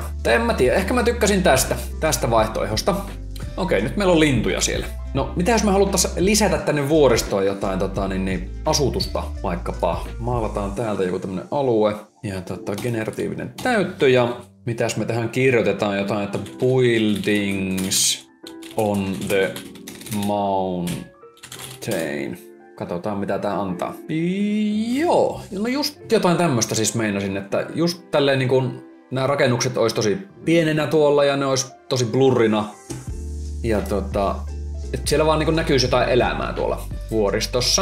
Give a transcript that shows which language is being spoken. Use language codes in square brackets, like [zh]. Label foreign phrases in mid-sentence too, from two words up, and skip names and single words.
[fi] En mä tiedä, ehkä mä tykkäsin tästä vaihtoehdosta. Okei, nyt meillä on lintuja siellä. No, mitä jos me haluttais lisätä tänne vuoristoon jotain asutusta vaikkapa? Maalataan täältä joku tämmönen alue ja generatiivinen täyttö ja mitäs me tähän kirjoitetaan jotain, että [en] buildings on the mountain. [fi] Katsotaan mitä tää antaa. Joo, no just jotain tämmöstä siis meinasin, että just tälleen niin kun nämä rakennukset olisi tosi pienenä tuolla ja ne olisi tosi blurrina. Ja että siellä vaan niin näkyisi jotain elämää tuolla vuoristossa.